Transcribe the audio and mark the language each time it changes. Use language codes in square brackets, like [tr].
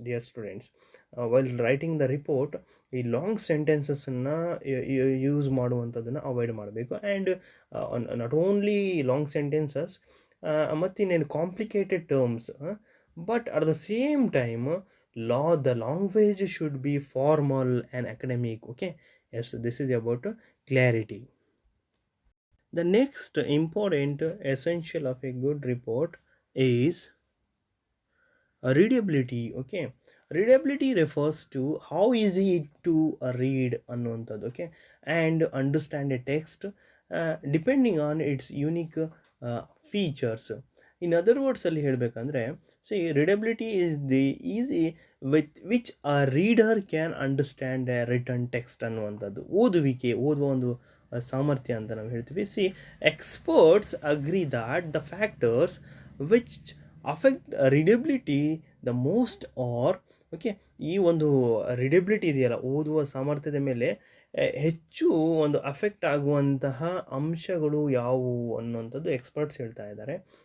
[kn] Dear students, [en] while writing the report [kn] ಈ long ಸೆಂಟೆನ್ಸಸ್ಸನ್ನು use ಮಾಡುವಂಥದ್ದನ್ನು avoid ಮಾಡಬೇಕು. [en] And not only long sentences ಮತ್ತಿನ್ನೇನು complicated terms, but at the same time the language should be formal and academic. Okay, yes, this is about clarity. The next important essential of a good report is readability. Okay, readability refers to how easy to read ಅನ್ನುವಂಥದ್ದು. Okay, and understand a text depending on its unique features. [kn] In other ವರ್ಡ್ಸಲ್ಲಿ ಹೇಳಬೇಕಂದ್ರೆ, [en] See readability is the easy with which a reader can understand a written text ಅನ್ನುವಂಥದ್ದು. [kn] ಓದುವ ಒಂದು ಸಾಮರ್ಥ್ಯ ಅಂತ ನಾವು ಹೇಳ್ತೀವಿ. [en] see experts agree that the factors which affect readability the most are, [kn] okay, ಈ ಒಂದು ರೀಡಬಿಲಿಟಿ ಇದೆಯಲ್ಲ, ಓದುವ ಸಾಮರ್ಥ್ಯದ ಮೇಲೆ ಹೆಚ್ಚು ಒಂದು ಅಫೆಕ್ಟ್ ಆಗುವಂತಹ ಅಂಶಗಳು ಯಾವುವು ಅನ್ನುವಂಥದ್ದು ಎಕ್ಸ್ಪರ್ಟ್ಸ್ ಹೇಳ್ತಾ ಇದ್ದಾರೆ.